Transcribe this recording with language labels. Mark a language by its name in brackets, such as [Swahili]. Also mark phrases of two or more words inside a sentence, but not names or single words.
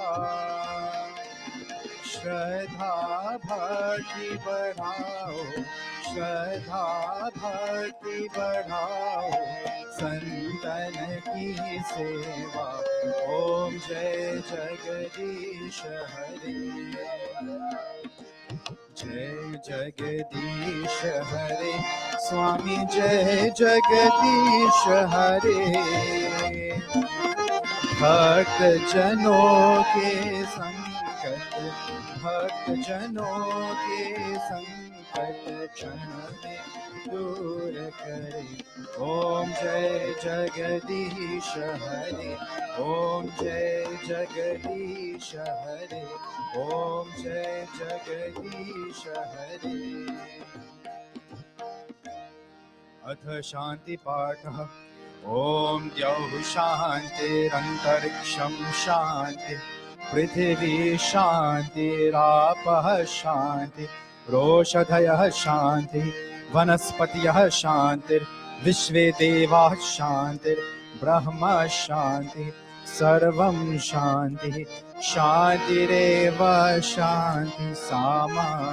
[Hindi] श्रद्धा भक्ति बढ़ाओ, श्रद्धा भक्ति बढ़ाओ, संतन की सेवा। ओम जय जगदीश हरे। जय जगदीश हरे स्वामी जय जगदीश हरे भक्त जनों के संकट भक्त जनों के संकट क्षण में दूर करे ओम जय जगदीश हरे ओम जय जगदीश हरे ओम जय जगदीश हरे [Sanskrit] अथ शांति पाठः ओम द्यौः शान्तिरन्तरिक्षं शान्ति पृथिवी शान्तिरापः शान्ति रोषधयः शान्ति वनस्पतयः शान्तिर्विश्वे देवाः शान्तिर्ब्रह्म शान्ति सर्वं शान्ति शान्तिरेव शान्ति सामा